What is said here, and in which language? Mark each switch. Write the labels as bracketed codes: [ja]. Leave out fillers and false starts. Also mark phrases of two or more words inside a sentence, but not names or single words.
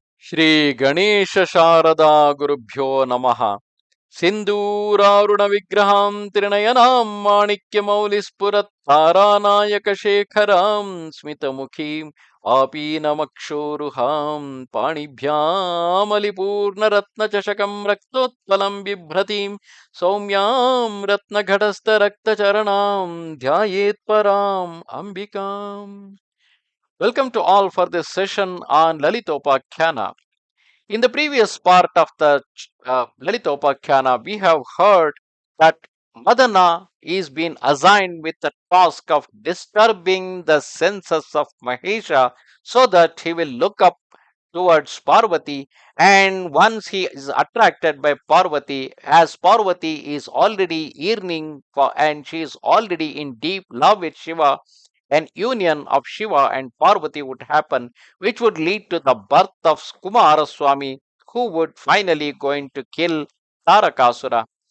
[sa] ಶ್ರೀ ಗಣೇಶ ಶಾರದಾ ಗುರುಭ್ಯೋ ನಮಃ. ಸಿಂಧೂರಾರುಣ ವಿಗ್ರಹಾಂ ತ್ರಿನಯನಾಂ ಮಾಣಿಕ್ಯ ಮೌಲಿಸ್ಫುರತ್ ತಾರಾನಾಯಕ ಶೇಖರಾಂ ಸ್ಮಿತಮುಖೀಂ ಆಪೀನಮಕ್ಷೋರುಹಾಂ ಪಾಣಿಭ್ಯಾಮಲಿಪೂರ್ಣರತ್ನಚಷಕಂ ರಕ್ತೋತ್ಪಲಂ ಬಿಭ್ರತೀಂ ಸೌಮ್ಯಾಂ ರತ್ನಘಟಸ್ಥರಕ್ತಚರಣಾಂ ಧ್ಯಾಯೇತ್ ಪರಾಂ ಅಂಬಿಕಾಂ. [en] Welcome to all for this session on Lalitopakhyanam. In the previous part of the Lalitopakhyanam, we have heard that Madana is being assigned with the task of disturbing the senses of Mahesha so that he will look up towards Parvati, and once he is attracted by Parvati, as Parvati is already yearning for and she is already in deep love with Shiva, an union of Shiva and Parvati would happen, which would lead to the birth of Kumaraswamy, who would finally going to kill Tarakasura.